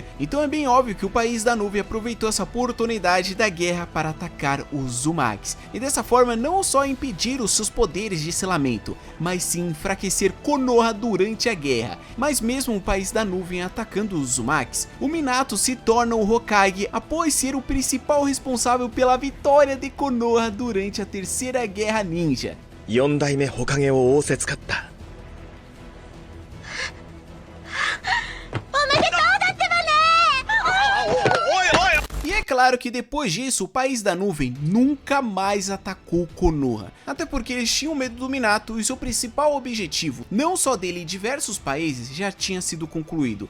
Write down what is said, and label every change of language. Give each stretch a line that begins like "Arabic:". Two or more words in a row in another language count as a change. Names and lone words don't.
Portuguese: Então é bem óbvio que o País da Nuvem aproveitou essa oportunidade da guerra para atacar os Uzumakis, e dessa forma não só impedir os seus poderes de selamento, mas sim enfraquecer Konoha durante a guerra. Mas mesmo o País da Nuvem atacando os Uzumakis, o Minato se torna o Hokage após ser o principal responsável pela vitória de Konoha durante a Terceira Guerra Ninja.
Japanese: 4代目火影を仰せつかった。
Portuguese: E é claro que depois disso, o País da Nuvem nunca mais atacou Konoha, até porque eles tinham medo do Minato e seu principal objetivo, não só dele em diversos países, já tinha sido concluído.